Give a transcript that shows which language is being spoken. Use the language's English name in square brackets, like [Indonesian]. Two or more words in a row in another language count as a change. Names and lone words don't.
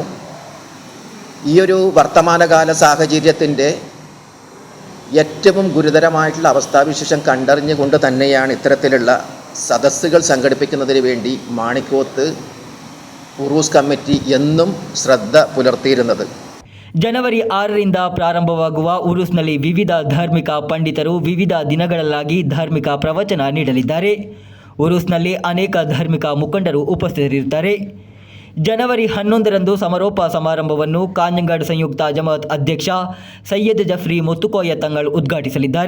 [Malayalam] ഈയൊരു വർത്തമാനകാല സാഹചര്യത്തിൻ്റെ ഏറ്റവും ഗുരുതരമായിട്ടുള്ള അവസ്ഥാവിശേഷം കണ്ടറിഞ്ഞുകൊണ്ട് തന്നെയാണ് ഇത്തരത്തിലുള്ള സദസ്സുകൾ സംഘടിപ്പിക്കുന്നതിന് വേണ്ടി മാണിക്കോത്ത് ഉറൂസ് കമ്മിറ്റി എന്നും ശ്രദ്ധ പുലർത്തിയിരുന്നത്. [Kannada] ಜನವರಿ 6ರಿಂದ ಪ್ರಾರಂಭವಾಗುವ ಉರುಸ್ನಲ್ಲಿ ವಿವಿಧ ಧಾರ್ಮಿಕ ಪಂಡಿತರು ವಿವಿಧ ದಿನಗಳಲ್ಲಾಗಿ ಧಾರ್ಮಿಕ ಪ್ರವಚನ ನೀಡಲಿದ್ದಾರೆ. ಉರುಸ್ನಲ್ಲಿ ಅನೇಕ ಧಾರ್ಮಿಕ ಮುಖಂಡರು ಉಪಸ್ಥಿತರಿರುತ್ತಾರೆ. ಜನವರಿ 11ರಂದು ಸಮಾರೋಪ ಸಮಾರಂಭವನ್ನು ಕಾಂಜಂಗಾಡ್ ಸಂಯುಕ್ತ ಜಮಾತ್ ಅಧ್ಯಕ್ಷ ಸೈಯದ್ ಜಫ್ರಿ ಮುತ್ತುಕೋಯ ತಂಗಳ್ ಉದ್ಘಾಟಿಸಲಿದ್ದಾರೆ.